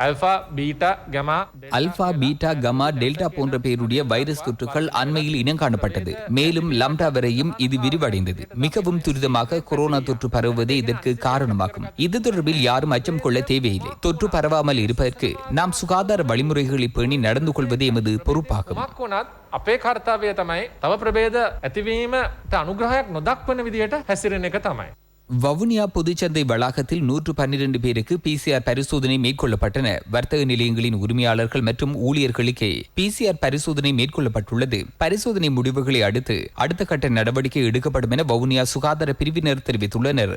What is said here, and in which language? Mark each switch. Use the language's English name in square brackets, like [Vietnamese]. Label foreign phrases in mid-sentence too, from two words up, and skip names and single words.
[Tamil] அல்பா, பீட்டா, கமா, டெல்டா போன்ற பேருடைய வைரஸ் தொற்றுகள் அண்மையில் இனங்காணப்பட்டது. மேலும் லம்டா வரையும் இது விரிவடைந்தது. மிகவும் துரிதமாக கொரோனா தொற்று பரவுவதே இதற்கு காரணமாகும். இது தொடர்பில் யாரும் அச்சம் கொள்ள தேவையில்லை. தொற்று பரவாமல் இருப்பதற்கு நாம் சுகாதார வழிமுறைகளை பேணி நடந்து கொள்வதே எமது பொறுப்பாகும். [Sinhala] අපේ කර්තව්‍යය තමයි තව ප්‍රභේද ඇතිවීමට අනුග්‍රහයක් නොදක්වන විදිහට හැසිරෙන එක තමයි. [Tamil] வவுனியா பொதுச்சந்தை வளாகத்தில் 112 பேருக்கு PCR பரிசோதனை மேற்கொள்ளப்பட்டன. வர்த்தக நிலையங்களின் உரிமையாளர்கள் மற்றும் ஊழியர்களுக்கே PCR பரிசோதனை மேற்கொள்ளப்பட்டுள்ளது. பரிசோதனை முடிவுகளை அடுத்த கட்ட நடவடிக்கை எடுக்கப்படும் என வவுனியா சுகாதார பிரிவினர் தெரிவித்துள்ளனர்.